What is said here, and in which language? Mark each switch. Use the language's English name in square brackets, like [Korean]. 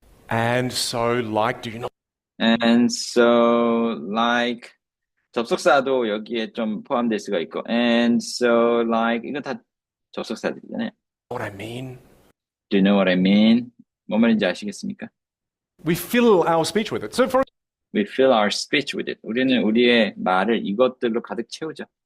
[English] And so, like, do you know? And so, like, [Korean] 접속사도 여기에 좀 포함될 수가 있고, [English] and so, like, [Korean] 이건 다 접속사들이잖아요. [English] What I mean? Do you know what I mean? [Korean] 뭔 말인지 아시겠습니까? [English] We fill our speech with it. So, for We fill our speech with it. [Korean] 우리는 우리의 말을 이것들로 가득 채우죠.